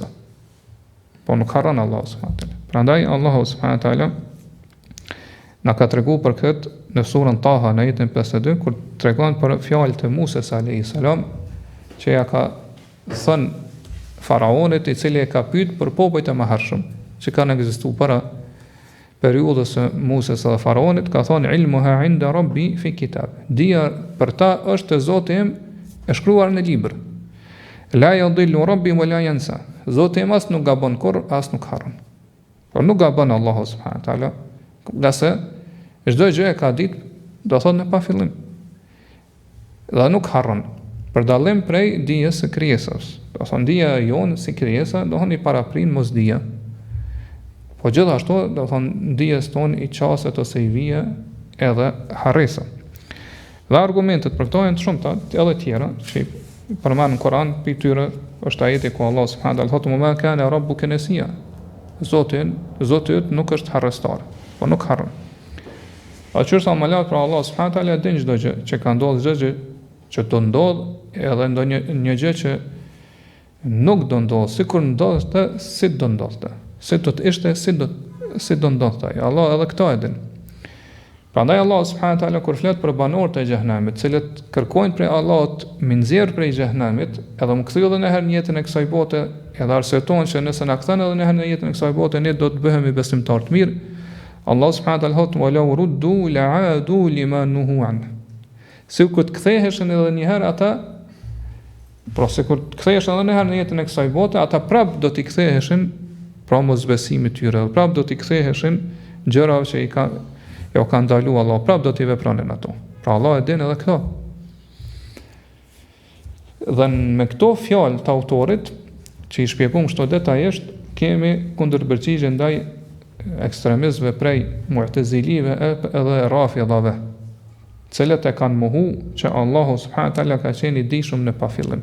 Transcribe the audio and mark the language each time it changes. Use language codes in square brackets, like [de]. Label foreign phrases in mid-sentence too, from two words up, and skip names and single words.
[sq] Po nuk harron Allah [ar] سبحانه وتعالى. [sq] Prandaj Allahu [ar] سبحانه وتعالى [sq] na ka treguar për këtë në surën Taha në ajetin 52 kur tregon për fjalët e Musës [ar] عليه السلام [sq] që ja ka thënë faraonit i cili e ka pyet për popujt e mëhershëm që kanë ekzistuar para periudhës së Musës dhe Faraonit, ka thonë [ar] علمها عند ربي في كتاب. [sq] Dija për ta është te Zoti im e shkruar në libër. [ar] لا يضل ربي ولا ينسى. [sq] Zoti im as nuk gabon kurr, as nuk harron. Por nuk gabon Allahu [ar] سبحانه وتعالى, [sq] qase çdo gjë e ka ditë, do thonë në pa fillim. Dhe nuk harron. Për dallim prej dijes së krijesës. Do thonë dija jonë si krijesa, do thonë i paraprin mos dija. Po gjithashtu, do thonë dijes tonë i qaset ose i vije edhe harresa. Dhe argumentet për këto janë shumëta, edhe tjera, që përmend në Kur'an, për tyre është ajeti ku Allah [ar] سبحانه وتعالى [sq] thotë [ar] ما كان ربك نسيا. [sq] Zoti yt nuk është harrestar, po nuk harron. A qërsa më lart pra Allah [ar] سبحانه وتعالى [sq] din çdo gjë që ka ndodhur, çdo gjë që do ndodh, edhe ndonjë gjë që nuk do ndodh, sikur ndodhte, si do ndodhte. Si do të ishte, si do ndodhte. Allah edhe këto e din. Prandaj Allah subhanahu wa taala kur flet për banorët e xhehenamit, cilët kërkojnë prej Allahut mi nxjerr prej xhehenamit, edhe më kthej edhe në herë në jetën e kësaj bote, edhe arsyetohen se nëse na kthen edhe në herë në jetën e kësaj bote, ne do të bëhemi besimtar të mirë. Allah [ar] سبحانه وتعالى [sq] thotë [ar] ولو ردوا لعادوا لما نهوا عن. [sq] Si kur të ktheheshin edhe një herë ata, pra se kur të ktheheshin edhe një herë në jetën e kësaj bote, ata prap do t'i ktheheshin pra mosbesimit tyre, prap do t'i ktheheshin gjërave që jo ka ndalu Allah, prap do t'i vepronin ato. Pra Allah e din edhe këto. Dhe me këto fjalë të autorit, që i shpjegum kështu detajisht, kemi kundërpërgjigje ndaj ekstremistëve prej mu'tazilive edhe rafidhave, cilët e kanë mohu që Allahu [ar] سبحانه وتعالى [sq] ka qenë i dijshëm në pafillim.